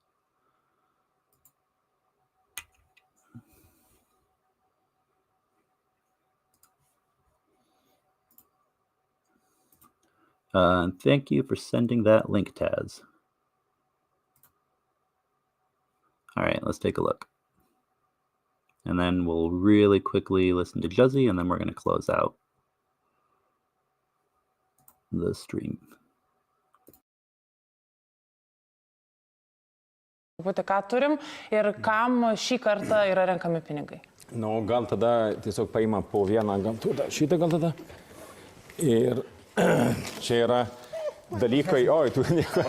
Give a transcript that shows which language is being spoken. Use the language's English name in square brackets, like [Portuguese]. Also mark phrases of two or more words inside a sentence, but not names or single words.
[English] Thank you for sending that link, Taz. All right, let's take a look. And then we'll really quickly listen to Juzzy, and then we're going to close out the stream. [Lithuanian] Ką turim ir kam šį kartą yra renkami pinigai? Nu, gal tada tiesiog paima po vieną, gal tada, šitą gal tada. Ir čia yra dalykai, oi, tu nieko.